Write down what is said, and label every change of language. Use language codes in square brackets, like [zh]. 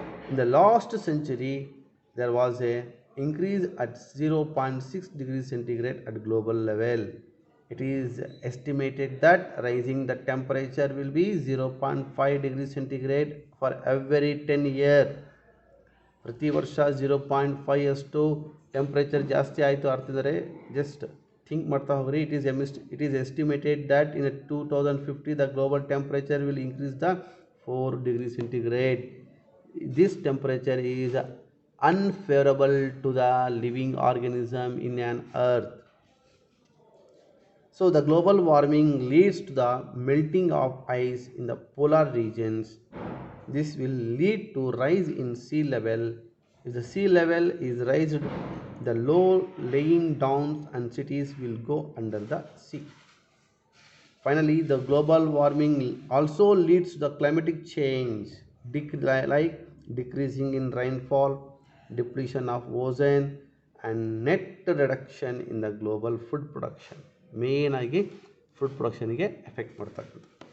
[en] In the last century, there was a increase at 0.6 degrees centigrade at global level. It is estimated that rising the temperature will be 0.5 degrees centigrade for every 10 years. [kn] ಪ್ರತಿ ವರ್ಷ 0.5 ಅಷ್ಟು temperature ಜಾಸ್ತಿ ಆಯಿತು ಅರ್ಥದರೆ just think ಮಾಡ್ತಾ ಹೋಗ್ರಿ. [en] It is estimated that in 2050 the global temperature will increase the 4 degree centigrade. This temperature is unfavorable to the living organism in an earth. So the global warming leads to the melting of ice in the polar regions. This will lead to rise in sea level. If the sea level is raised, the low laying towns and cities will go under the sea. Finally, the global warming also leads to the climatic change, like decreasing in rainfall, depletion of ozone and net reduction in the global food production. [kn] Main ಆಗಿ food production ಗೆ effect ಮಾಡ್ತಕ್ಕಂಥದ್ದು.